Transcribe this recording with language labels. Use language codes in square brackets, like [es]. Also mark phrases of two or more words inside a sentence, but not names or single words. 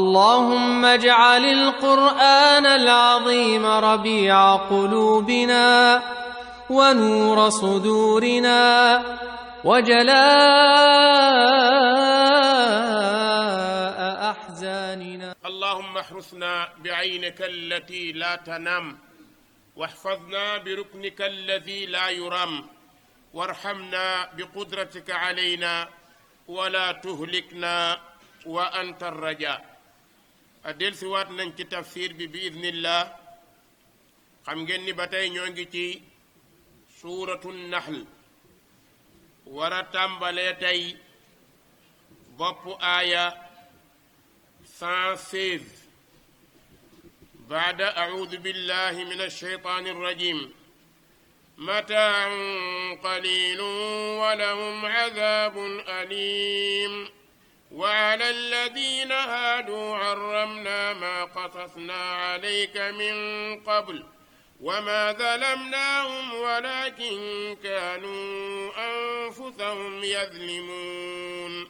[ar] اللهم اجعل القرآن العظيم ربيع قلوبنا ونور صدورنا وجلاء أحزاننا. اللهم احرسنا بعينك التي لا تنام، واحفظنا بركنك الذي لا يرام، وارحمنا بقدرتك علينا ولا تهلكنا وأنت الرجاء. [wo] adel si waat nañ ci tafsir bi idnillah. xam ngeen ni ba tey ñoo ngi ci suuratu nahl, war a tàmbalee tey bopp aaya 116 baada [ar] أعوذ بالله من الشيطان الرجيم. متاع قليل ولهم عذاب أليم. وعلى الذين هادوا حرمنا ما قصصنا عليك من قبل وما ظلمناهم ولكن كانوا أنفسهم يظلمون.